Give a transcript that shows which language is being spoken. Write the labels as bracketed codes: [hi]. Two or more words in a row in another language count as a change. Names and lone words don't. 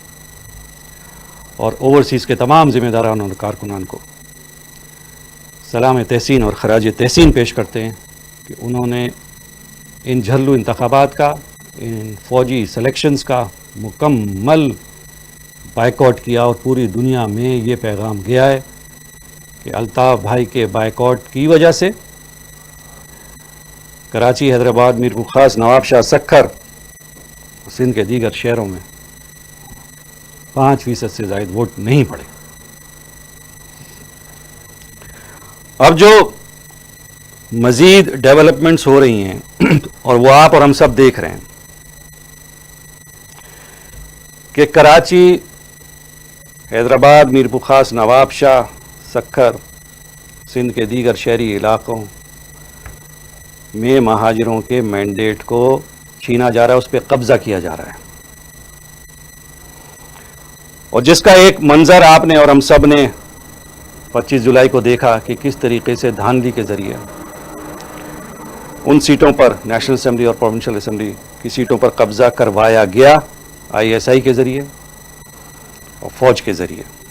[ur] اور اوورسیز کے تمام ذمہ داران اور کارکنان کو سلام تحسین اور خراج تحسین پیش کرتے ہیں کہ انہوں نے ان جھلو انتخابات کا، ان فوجی سلیکشنز کا مکمل بائیکاٹ کیا اور پوری دنیا میں یہ پیغام گیا ہے کہ الطاف بھائی کے بائیکاٹ کی وجہ سے کراچی، حیدرآباد، میرپور خاص، نوابشاہ، سکھر، سندھ کے دیگر شہروں میں 5% سے زائد ووٹ نہیں پڑے. اب جو مزید ڈیولپمنٹس ہو رہی ہیں اور وہ آپ اور ہم سب دیکھ رہے ہیں کہ کراچی، حیدرآباد، میرپور خاص، نوابشاہ، سکھر، سندھ کے دیگر شہری علاقوں میں مہاجروں کے مینڈیٹ کو چھینا جا رہا ہے، اس پر قبضہ کیا جا رہا ہے. اور جس کا ایک منظر آپ نے اور ہم سب نے 25 جولائی کو دیکھا کہ کس طریقے سے دھاندلی کے ذریعے ان سیٹوں پر, [en] National Assembly [ur] اور [en] Provincial Assembly [ur] کی سیٹوں پر قبضہ کروایا گیا ISI کے ذریعے اور فوج کے ذریعے.